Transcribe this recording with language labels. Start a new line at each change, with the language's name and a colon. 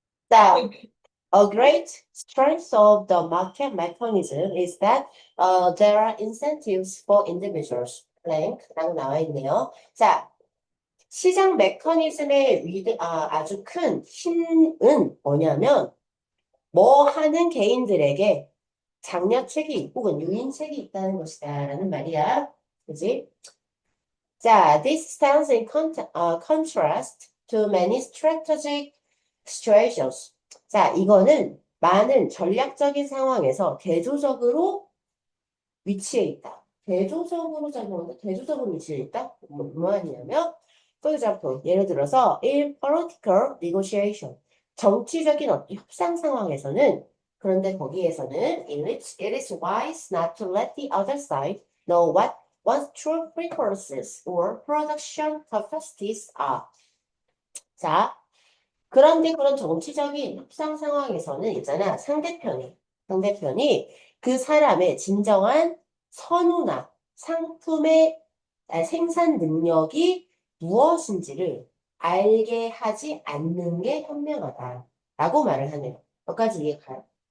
Korean: 자,
English: a great strength of the market mechanism is that there are incentives for individuals.
Korean: blank 라고 나와 있네요. 자, 시장 메커니즘의 아주 큰 힘은 뭐냐면 뭐 하는 개인들에게 장려책이 혹은 유인책이 있다는 것이다 라는 말이야. 그지? 자,
English: this stands in contrast to many strategic situations.
Korean: 자, 이거는 많은 전략적인 상황에서 대조적으로 위치해 있다. 대조적으로 작용한다. 대조적으로 위치해 있다. 뭐 하냐면,
English: for example,
Korean: 예를 들어서
English: in political negotiation,
Korean: 정치적인 어떤 협상 상황에서는 그런데 거기에서는
English: in which it is wise not to let the other side know what one's true preferences or production capacities are.
Korean: 자, 그런데 그런 정치적인 협상 상황에서는 있잖아. 상대편이 그 사람의 진정한 선호나 상품의 생산 능력이 무엇인지를 알게 하지 않는 게 현명하다. 라고 말을 하네요. 여기까지 이해가요?